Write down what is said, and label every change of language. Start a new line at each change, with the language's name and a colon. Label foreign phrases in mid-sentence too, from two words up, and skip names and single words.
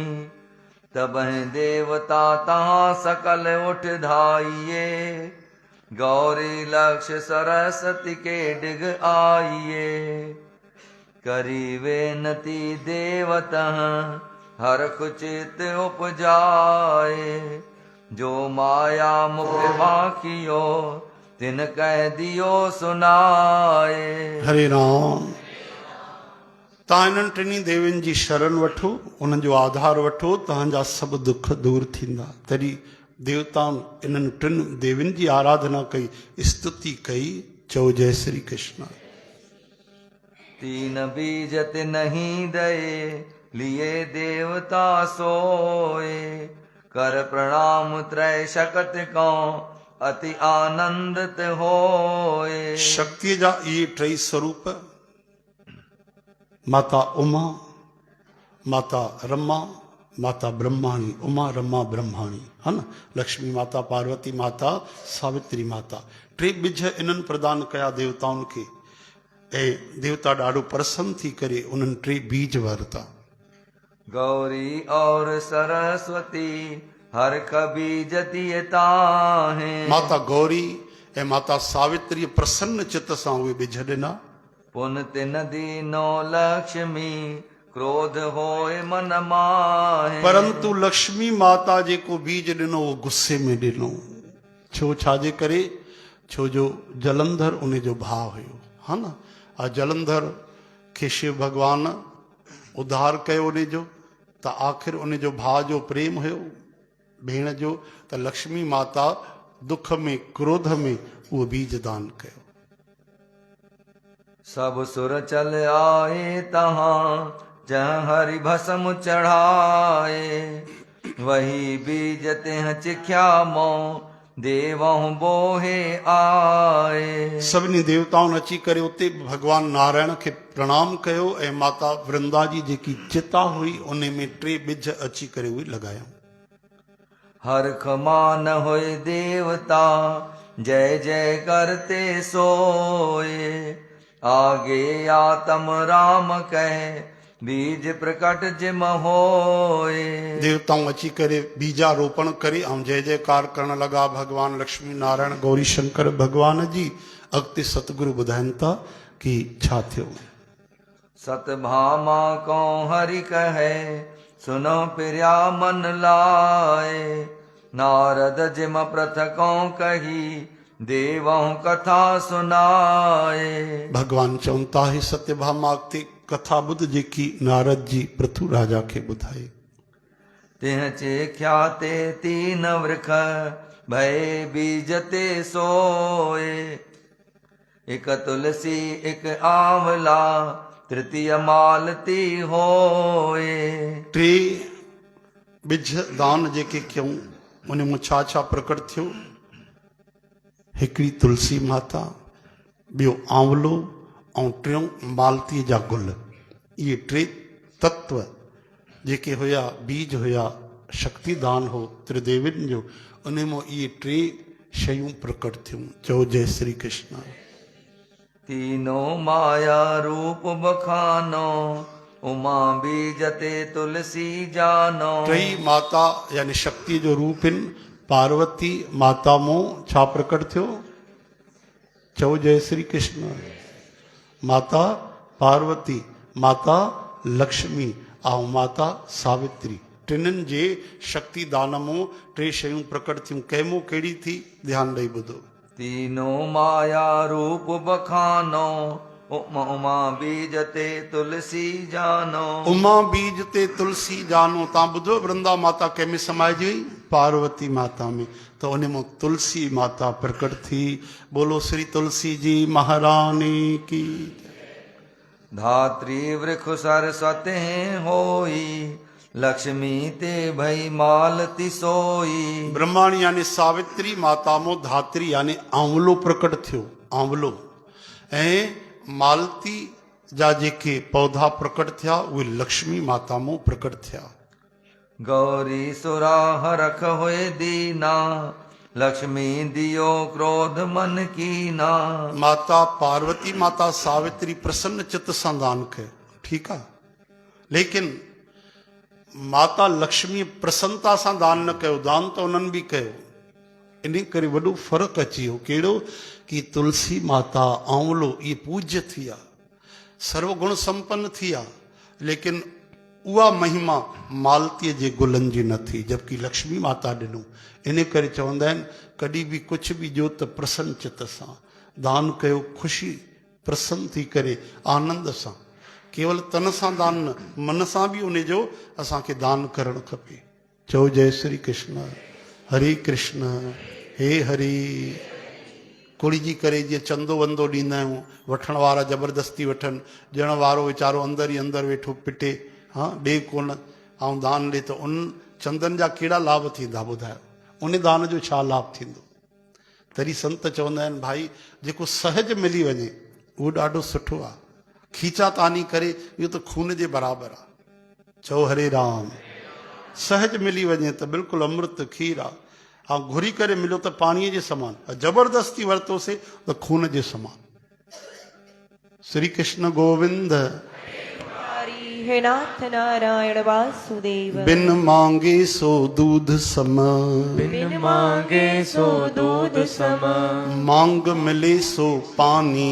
Hindi: तब देवता तहाँ सकल उठ धाइये गौरी लक्ष्य सरस्वती के डिग आइये। करी वेनती देवतः हर कुचित उपजाए जो माया मुख बाकियो तिन कह दियो सुनाए। हरे राम।
Sindhi: तव्हां इन्हनि टिनी देवियुनि जी शरण वठो, उन्हनि जो आधार वठो, तव्हांजा सभु दुख दूर थींदा। तॾहिं देवताउनि इन्हनि टिनि देवियुनि जी आराधना कई, स्तुति कई। चओ जय श्री कृष्ण।
Hindi: तीन बीज नहीं दये लिए देवता सोए कर प्रणाम त्रय शकत को अति आनंदित होए।
Sindhi: शक्तिअ जा इहे टई स्वरूप माता उमा, माता रमा, माता ब्रह्माणी। उमा रमा ब्रह्माणी है न, लक्ष्मी माता, पार्वती माता, सावित्री माता। टे बिज इन्हनि प्रदान कया देवताउनि खे ऐं देवता ॾाढो प्रसन्न थी करे उन्हनि टे बीज वरिता।
Hindi: गौरी और सरस्वती हर कभी जतिय ताहे।
Sindhi: माता गौरी ऐं माता सावित्री प्रसन्न चित सां उहे ॿिज ॾिना।
Hindi: पुन तिन दीनो लक्ष्मी क्रोध होए मन माहे।
Sindhi: परंतु लक्ष्मी माता जेको बीज ॾिनो उहो गुस्से में ॾिनो। छो छाजे करे? छो जो जलंधर उन जो भाउ हुयो, हा न। जलंधर खे शिव भगवान उद्धार कयो उन जो, त आख़िर उन जो भाउ जो प्रेम हुयो भेण जो, त लक्ष्मी माता दुख में क्रोध में उहो बीज दान कयो।
Hindi: सब सुर चल आए तहाँ जहाँ हरि भस्म चढ़ाए। वही बीज तेह चिख्या मों देवहु बोहे आए।
Sindhi: सभिनी देवताउनि अची करे उते भगवान नारायण खे प्रणाम कयो ऐं माता वृंदा जी जेकी चिता हुई उन में 3 ॿिज अची करे उहे लॻायूं।
Hindi: हर खमान होए देवता जय जय करते सोए। आगे आतम राम कहे बीज प्रकट जिम होए।
Sindhi: देवताऊं अची करे बीजारोपण करे ऐं जय जयकार करण लॻा भगवान लक्ष्मी नारायण गौरी शंकर भगवान जी। अॻिते सतगुरु ॿुधाइनि था कि छा थियो।
Hindi: सतभामा को हरि कहे सुनो प्रिया मन लाए। नारद जिम प्रथकों कही देवों कथा सुनाए।
Sindhi: भगवान चवनि था हे सत्यभामा अॻिते कथा ॿुध जेकी नारद जी पृथु राजा खे ॿुधाई।
Hindi: तिह ख्याते 3 वृख भय बीज ते सोए। एक तुलसी एक आंवला तृतीय मालती होए।
Sindhi: 3 ॿिज दान जेके कयूं उन में छा छा प्रकट थियो? हिकिड़ी तुलसी माता, ॿियो आंवलो ऐं 3 मालतीअ जा गुल। इहे 3 तत्व जेके हुया बीज हुया शक्तिदान हो त्रिदेवियुनि जो, उन में इहे 3 शयूं प्रकट थियूं। चओ जय श्री कृष्ण।
Hindi: तीनों माया रूप बखानो उमा बीज ते तुलसी जानो।
Sindhi: 3 माता यानी शक्ति जो रूप इन। पार्वती माता मों छा प्रकट थियो? चओ जय श्री कृष्ण। माता पार्वती, माता लक्ष्मी ऐं माता सावित्री, टिनिनि जे शक्ति दान में 3 शयूं प्रकट थियूं। कंहिंमो कहिड़ी थी? ध्यानु ॾेई ॿुधो।
Hindi: तीनों माया रूप बखानो उमा बीज ते तुलसी जानो। उमा बीज ते तुलसी जानो।
Sindhi: तव्हां ॿुधो वृंदा माता कंहिंमें समाइजी हुई? पार्वती माता में। तो उन में तुलसी माता प्रकट थी।
Hindi: बोलो श्री तुलसी जी महारानी की। धात्री वृख सरस्वती होई लक्ष्मी ते भई मालती सोई।
Sindhi: ब्रह्माणी यानी सावित्री माता मो धात्री यानी आंवलो प्रकट थियो। आंवलो ऐं मालती जा जेके पौधा प्रकट थिया उहे लक्ष्मी माता मो प्रकट थिया।
Hindi: गौरी सुराह रख हुए दीना लक्ष्मी दियो क्रोध मन कीना।
Sindhi: माता पार्वती माता सावित्री प्रसन्न चित्त सां दान कयो, ठीकु आहे। लेकिन माता लक्ष्मी प्रसन्नता सां दान न कयो, दान त उन्हनि बि कयो। इन करे वॾो फ़र्क़ु अची वियो। कहिड़ो? कि तुलसी माता आंवलो इहे पूज्य थी आहे, सर्वगुण संपन्न थी आहे, लेकिन उहा महिमा मालतीअ जे गुलनि जी न थी, जबकि लक्ष्मी माता ॾिनो। इन करे चवंदा आहिनि कॾहिं बि कुझु बि ॾियो त प्रसन्न चित सां दान कयो, ख़ुशी प्रसन्न थी करे आनंद सां। केवल तन सां दान न, मन सां बि उन जो असांखे दान करणु खपे। चओ जय श्री कृष्ण। हरे कृष्ण हे हरि। कुड़ी जी करे जीअं चंदो वंदो ॾींदा आहियूं, वठण वारा ज़बरदस्ती वठनि, ॾियण वारो वीचारो अंदरि ई अंदरि वेठो पिटे, हा ॾे कोन ऐं दान ॾे, त उन चंदनि जा कहिड़ा लाभ थींदा ॿुधायो? उन दान जो छा लाभ थींदो? तॾहिं संत चवंदा आहिनि भाई जेको सहज मिली वञे उहो ॾाढो सुठो आहे। खीचा तानी करे इहो त खून जे बराबरि आहे। चओ हरे राम। सहज मिली वञे त बिल्कुलु अमृत खीर आहे। ऐं घुरी करे मिलियो त पाणीअ जे समान, ज़बरदस्ती वरितोसीं त खून जे समान। श्री कृष्ण गोविंद। हरि हे नाथ नारायण वासुदेव।
Hindi: बिन मांगे सो दूध सम, बिन मांगे सो दूध सम, मांग मिले सो पानी,